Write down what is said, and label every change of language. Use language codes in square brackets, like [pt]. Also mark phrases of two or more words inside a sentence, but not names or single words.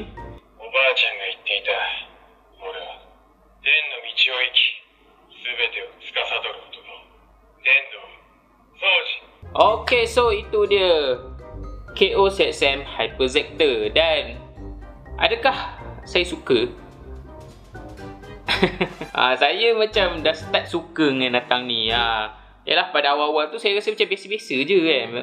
[ja] おばあちゃんが言っていた。俺は電の道を生き、すべてを司る男。電動掃除。 [ms] Okay, so itu dia KO ZM Hyper Zector. Dan adakah saya suka? Saya macam dah start suka dengan binatang ni. Yalah, pada awal-awal tu saya rasa macam biasa-biasa je kan.